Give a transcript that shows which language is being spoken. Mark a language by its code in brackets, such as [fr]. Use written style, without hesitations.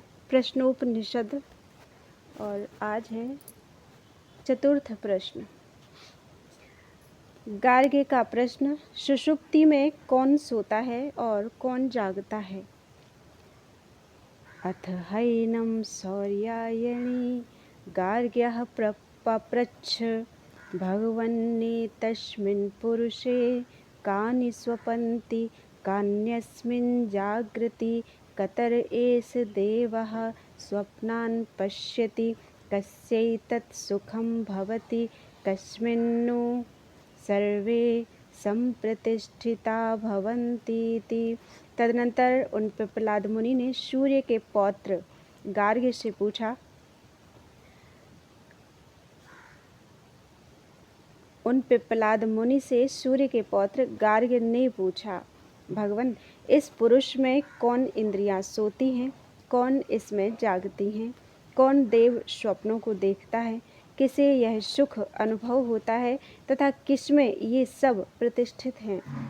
[hi] प्रश्नोपनिषद और आज है चतुर्थ प्रश्न। गार्ग्य का प्रश्न, सुषुप्ति में कौन सोता है और कौन जागता है। [sa] अथ हैनं शौर्यायणी गार्ग्यः पप्रच्छ भगवन्नेतस्मिन् पुरुषे कानि स्वपन्ति कान्यस्मिन् जागृति कतर एष देवः स्वप्नान् पश्यति कस्यैतत् सुखं भवति कस्मिन्नु सर्वे संप्रतिष्ठिता भवन्तीति। [hi] तदनंतर उन पिप्पलाद मुनि ने सूर्य के पौत्र गार्ग्य से पूछा, उन पिप्पलाद मुनि से सूर्य के पौत्र गार्ग्य ने पूछा, भगवान, इस पुरुष में कौन इंद्रियां सोती हैं, कौन इसमें जागती हैं, कौन देव स्वप्नों को देखता है, किसे यह सुख अनुभव होता है तथा किसमें ये सब प्रतिष्ठित हैं।